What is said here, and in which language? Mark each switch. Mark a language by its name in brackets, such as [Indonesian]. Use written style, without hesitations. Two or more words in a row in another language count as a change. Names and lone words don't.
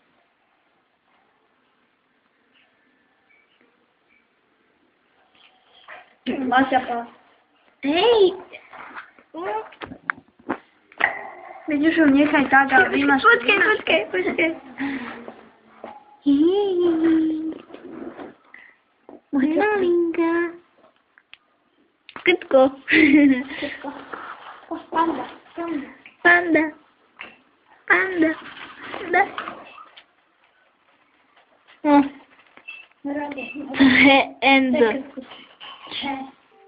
[Slovak] Maťa pá. Hej! Veď už ho nechaj tak a vymaš. Počkaj. Moja malinka. Kytko. Panda, panda. Panda. Panda. Panda. No. Rady. Enzo. [Polish] Cześć.